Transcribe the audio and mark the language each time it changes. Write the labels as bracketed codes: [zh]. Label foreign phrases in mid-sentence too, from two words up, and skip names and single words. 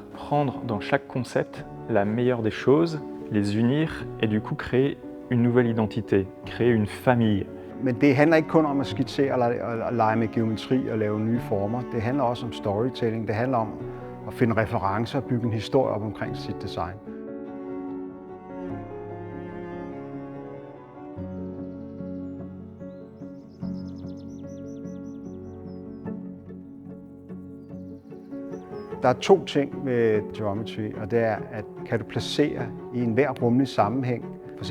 [fr] Prendre dans chaque concept la meilleure des choses, les unir et du coup créer une nouvelle identité, créer une famille. [da] Men det handler ikke kun om at skitsere og lege med geometri og lave nye former. Det handler også om storytelling. Det handler om at finde referencer og bygge en historie op omkring sit design. Der er to ting med geometry, og det er, at kan du placere i enhver rummelig sammenhæng, f.eks.